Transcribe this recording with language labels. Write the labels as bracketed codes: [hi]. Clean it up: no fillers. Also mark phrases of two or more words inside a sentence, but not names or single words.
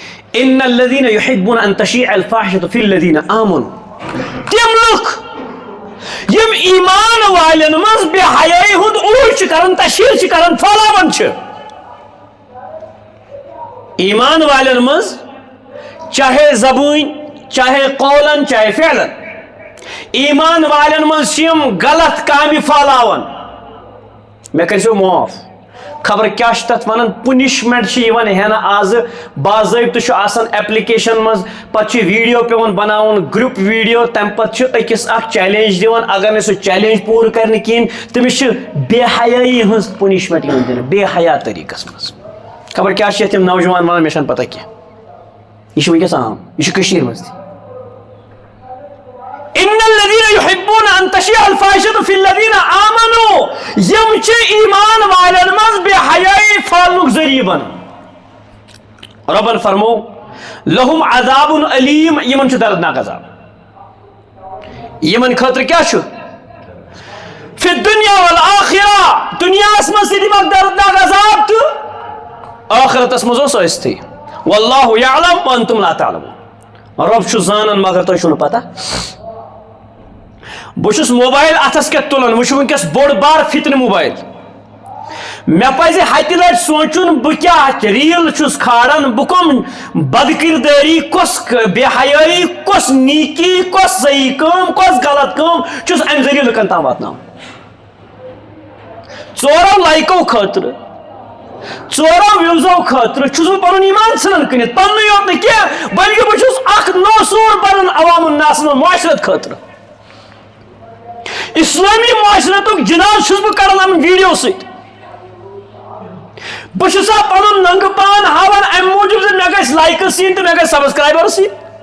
[ar] ان الذين يحبون ان تشيع الفاحشة في الذين آمنوا [ks] تم لوگ یم ایمان والن مز بے حیائی ہند عروج کرن تشہیر کرن پھلاون ایمان والن مز چاہے زبون چاہے قولن چاہے فعلن ایمان والن مز غلط کامی پھلاون مے کرسو معاف خبر کیا تک ونان پنشمنٹ ہینہ آز باضابطہ آسان ایپلیکیشن مز پتہ ویڈیو پیون بناون [en] group video [ks] تم پتہ اکس اخ چیلنج دیوان اگر سہ چیلنج پور کرنے کہین تمس بے حیائی ہز پنشمنٹ دن بے حیا طریقس مز خبر کیا تم نوجوان ونان مے پتہ کی یہ ونکس عام یہ مز [ar] ان الذين يحبون ان تشيع الفاحشة في الذين آمنوا [ks] یم ایمان والن مز بے حیائی پھالنک ذریعہ بن ربن فرمو [ar] لهم عذاب علیم [ks] یمن دردناک عذاب یمن خاطر کیا [ar] فی الدنیا والآخرہ [ks] دنیا مز دمک دردناک عذاب تو آخرتس مز ثی [ar] واللہ یعلم وانتم لا تعلمون [ks] رب زانن مگر تہ چھو پتہ بہس موبائل اتھس کت تلان وچ ونکس بوڑ بار فتن موبائل مے پزِ ہتہ لٹ سوچن بہ کیا ریل چھس کھاران بہ کم بد کرداری کس بے حیائی کس نیکی کس صحیح کام کس غلط کام چھس ام ذریعہ لکن تام واتناون ژورو لائکو خاطر ژورو ویوزو خاطر چھس بہ پنن ایمان ژھنان کنت پننی یوت نہ کینٛہہ بلکہ بہ چھس اکھ نو سور بنان [ar] عوام الناس [ks] معاشرت خاطر اسلامی معاشرتک جناز چھس بہ کران ام ویڈیو ست بہ پن ننگ پان ہاوان ام موجود مے گھس لائکس ین تو مے گھس سبسکرائبرس ین